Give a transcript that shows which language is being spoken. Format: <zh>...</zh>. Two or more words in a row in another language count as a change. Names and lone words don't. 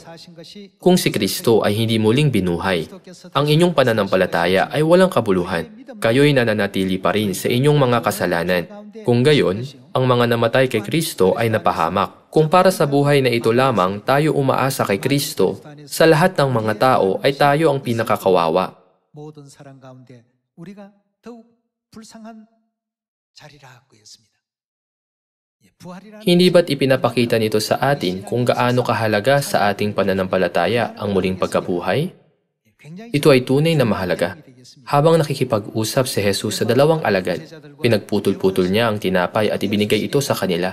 <tl>Kung si Kristo ay hindi muling binuhay, ang inyong pananampalataya ay walang kabuluhan. Kayo'y nananatili pa rin sa inyong mga kasalanan. Kung gayon, ang mga namatay kay Kristo ay napahamak. Kung para sa buhay na ito lamang tayo umaasa kay Kristo, sa lahat ng mga tao ay tayo ang pinakakawawa.</tl> <ko>모든 사람 가운데 우리가 더욱 불쌍한 자리라고 했습니다.</ko> <tl>Hindi ba't ipinapakita nito sa atin kung gaano kahalaga sa ating pananampalataya ang muling pagkabuhay? Ito ay tunay na mahalaga. Habang nakikipag-usap si Jesus sa dalawang alagad, pinagputol-putol niya ang tinapay at ibinigay ito sa kanila.</tl>